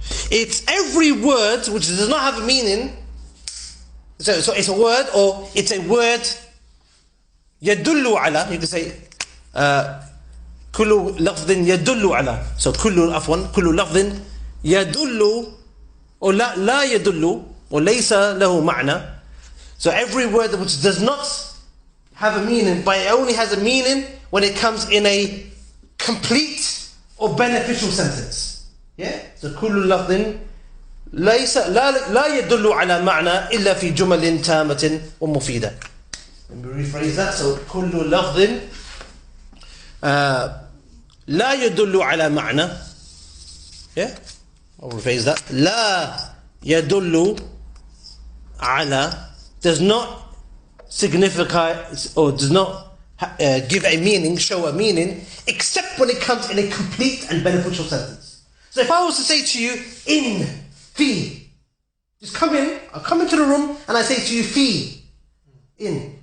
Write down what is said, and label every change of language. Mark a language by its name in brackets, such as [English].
[English] It's every word which does not have a meaning. So it's a word, or it's a word [Arabic] يدل على, [English] you can say [Arabic] كل لفظ يدل على, [English] so [Arabic] كل لفظ يدل [English] or [Arabic] لا يدل [English] or [Arabic] ليس له معنى. [English] So every word which does not have a meaning, but it only has a meaning when it comes in a complete or beneficial sentence. Yeah? [Arabic] So كل لفظ ليس لا يدل على معنى إلا في جمل تامة ومفيدة. [English] Let me rephrase that. [Arabic] So كل لفظ لا يدل على معنى. [English] Yeah? I'll rephrase that. [Arabic] لا يدل على [English] does not signify or does not give a meaning, show a meaning, except when it comes in a complete and beneficial sentence. So if I was to say to you, in, fi, just come in, I'll come into the room and I say to you, fi, in.